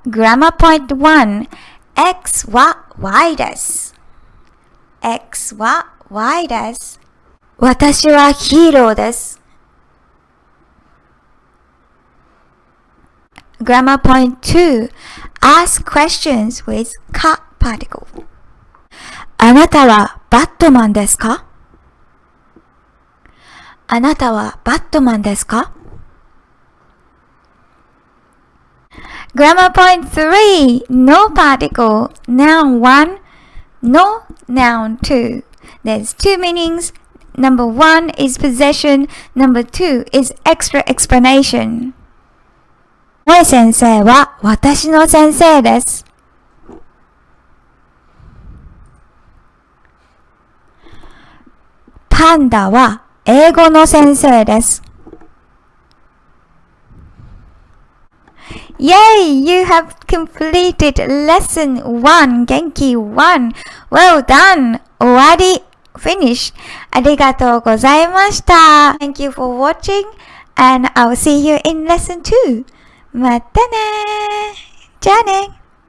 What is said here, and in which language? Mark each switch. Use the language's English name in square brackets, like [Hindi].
[English] Grammar point 1. [Japanese] X は Y です。 X は Y です。私はヒーローです。 [English] Grammar point 2. Ask questions with か particle. [Japanese] あなたはバットマンですか？あなたはバットマンですか？ [English] Grammar point 3. No particle. Noun 1. No noun 2. There's two meanings. Number 1 is possession. Number 2 is extra explanation. [Japanese] 萌先生は私の先生です。パンダは英語の先生です。 [English] Yay! You have completed lesson 1, Genki 1. Well done! 終わり Finish! [Japanese] ありがとうございました。 [English] Thank you for watching and I'll see you in lesson 2. [Japanese] またね。じゃあね。